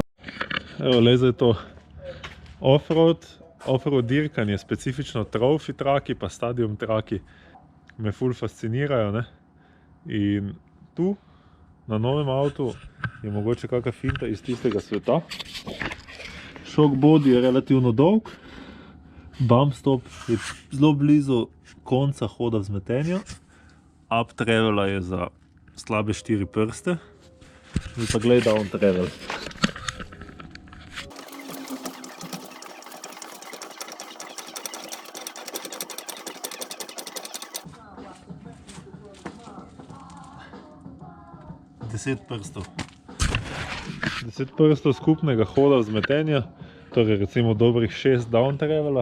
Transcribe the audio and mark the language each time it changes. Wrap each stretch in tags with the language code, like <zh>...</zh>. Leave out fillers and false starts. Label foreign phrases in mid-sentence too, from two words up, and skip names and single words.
<sl>Evo, le zdaj to off-road dirkanje, specifično trophy traki pa stadium traki me ful fascinirajo, ne. In tu, na novem avtu, je mogoče kakšna finta iz tistega sveta.</sl> <en>Shock body</en> <sl>je relativno dolg,</sl> <en>bump stop</en> <sl>je zelo blizu konca hoda vzmetenja,</sl> <en>up travela</en> <sl>je za slabe 4 prste, zdaj pa glej</sl> <en>down travel.</en> <sl>Deset prstov skupnega hoda vzmetenja, torej recimo dobrih 6</sl> <en>down travela.</en>